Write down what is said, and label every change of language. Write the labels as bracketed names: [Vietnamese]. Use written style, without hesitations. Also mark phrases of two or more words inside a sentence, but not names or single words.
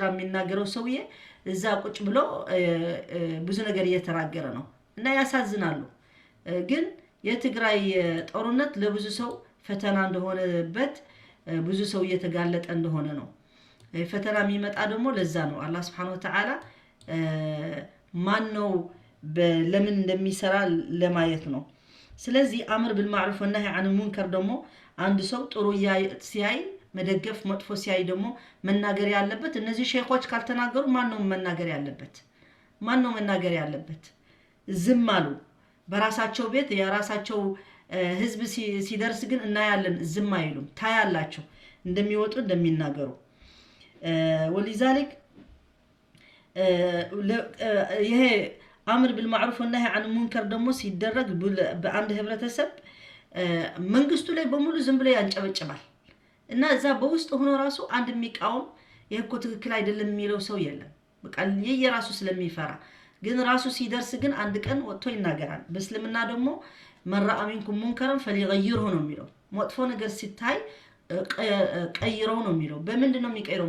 [Amharic] የሚናገረው ሰውዬ እዛ ቁጭ ብሎ ብዙ ነገር እየተናገረ ነው እና ያሳዝናሉ። ግን የትግራይ ጦርነት ለብዙ ሰው ፈተና እንደሆነበት ብዙ ሰው እየተጋለጠ እንደሆነ ነው። ፈተና የሚመጣ ደግሞ ለዛ ነው። አላህ [Arabic] سبحانه وتعالى [Amharic] ማን ነው ለምን እንደሚሰራ ለማየት ነው። ስለዚህ [Arabic] أمر بالمعروف والنهي عن المنكر [Amharic] ደግሞ አንድ ሰው ጥሩ ሲያይ መደገፍ፣ መጥፎ ሲያይ ደግሞ መናገር ያለበት። እነዚህ ሼኾች ካልተናገሩ ማን ነው መናገር ያለበት? ማን ነው መናገር ያለበት? ዝም አሉ። በራሳቸው ቤት የራሳቸው ህዝብ ሲደርስ ግን እናያለን፣ ዝም አይሉም። ታያላችሁ እንደሚወጡ እንደሚናገሩ። ወሊዛሊክ ይሄ [Arabic] أمر بالمعروف والنهي عن المنكر [Amharic] ደግሞ ሲደረግ በአንድ ህብረተሰብ መንግስቱ ላይ በሙሉ ዝም ብሎ ያንጨበጭባል እና እዛ በውስጥ ሆኖ ራሱ አንድ የሚቃወም ይሄ እኮ ትክክል አይደለም የሚለው ሰው የለም። በቃ የየራሱ ስለሚፈራ ግን ራሱ ሲደርስ ግን አንድ ቀን ወጥቶ ይናገራል። በእስልምና ደግሞ [Arabic] من رأى منكم منكرا فليغيره [Amharic] ነው የሚለው። መጥፎ ነገር ሲታይ ቀይረው ነው የሚለው። በምንድን ነው የሚቀይረው?